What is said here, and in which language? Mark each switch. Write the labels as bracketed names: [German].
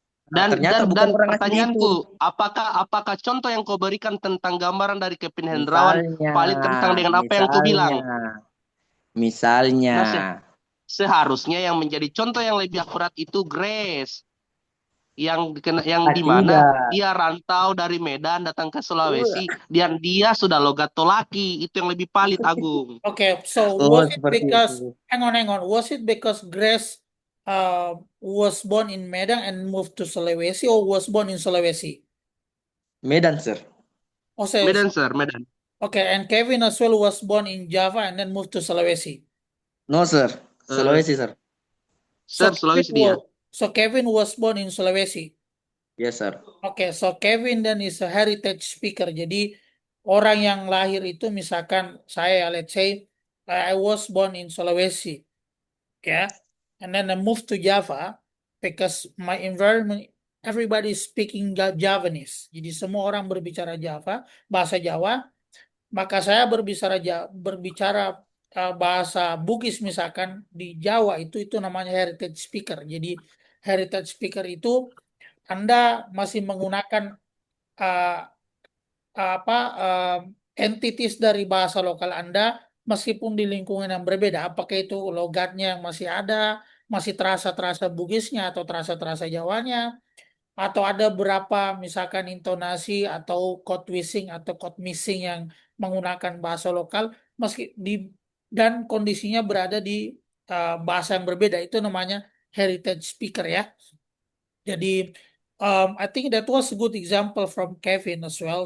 [Indonesian] Dan pertanyaanku, apakah contoh yang kau berikan tentang gambaran dari Kevin Hendrawan valid tentang dengan apa yang kau bilang? Misalnya, seharusnya yang menjadi contoh yang lebih akurat itu Grace, yang di mana dia rantau dari Medan datang ke Sulawesi, dan dia sudah logat Tolaki, itu yang lebih valid, Agung. [English] Okay, so was it because hang on, was it because Grace was born in Medan and moved to Sulawesi, or was born in Sulawesi? Medan, Sir. Oh, Medan, Sir, Medan. Okay, and Kevin as well was born in Java and then moved to Sulawesi. No, Sir. Sulawesi, Sir. [Indonesian] Sir, Sulawesi dia. [English] So Kevin was born in Sulawesi. Yes, Sir. Okay, so Kevin then is a heritage speaker. [Indonesian] Jadi orang yang lahir itu misalkan saya, [English] let's say I was born in Sulawesi, yeah, and then I moved to Java because my environment everybody is speaking Javanese. [Indonesian] Jadi semua orang berbicara bahasa Jawa. Maka saya berbicara bahasa Bugis misalkan di Jawa itu namanya heritage speaker. Jadi heritage speaker itu Anda masih menggunakan uh, apa entities dari bahasa lokal Anda meskipun di lingkungan yang berbeda. Apakah itu logatnya yang masih ada, masih terasa-terasa Bugisnya atau terasa-terasa Jawanya, atau ada berapa misalkan intonasi atau code wishing atau code missing yang menggunakan bahasa lokal meski di dan kondisinya berada di bahasa yang berbeda. Itu namanya heritage speaker ya. Jadi [English] I think that was a good example from Kevin as well.